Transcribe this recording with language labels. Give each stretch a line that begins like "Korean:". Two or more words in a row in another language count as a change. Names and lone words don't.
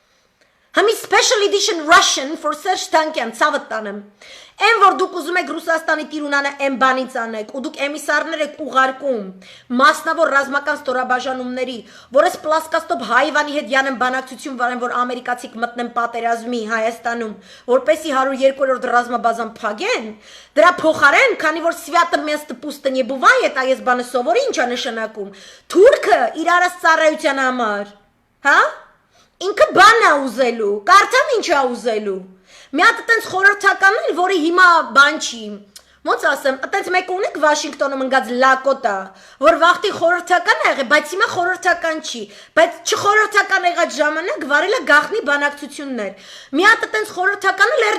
Armenian: Համի
English: special edition Russian for Serge Tankian
Armenian: ցավտ տանեմ։ Այն որ դուք ուզում եք Ռուսաստանի տիրունանը այն բանից անեք, ու դուք էմիսարներ եք ուղարկում մասնավոր ռազմական ստորաբաժանումների, որ այս պլասկաստոպ հայվանի հետ յանեն բանակցություն վարեն, որ ամերիկացիք մտնեն պատերազմի Հայաստանում, որպեսի 102-րդ ռազմաբազան փակեն, դրա փոխարեն, քանի որ
Russian: Свято место пусто не бывает,
Armenian: այս բանը սովորի ինչ է նշանակում, թուրքը իր արած ծառայության համար, հա? Ինքը բան է ուզելու, կարդամ ինչ է ուզելու։ Մի հատ այտենց խորհրդական էլ, որի հիմա բան չի, ոնց ասեմ, այտենց մեկ ունեք Վաշինգտոնում ընկած լակոտա, որ վաղտի խորհրդական ա եղել, բայց հիմա խորհրդական չի, բայց չխորհրդական եղած ժամանակ վարել է գաղտնի բանակցություններ։ Մի հատ այտենց խորհրդական էլ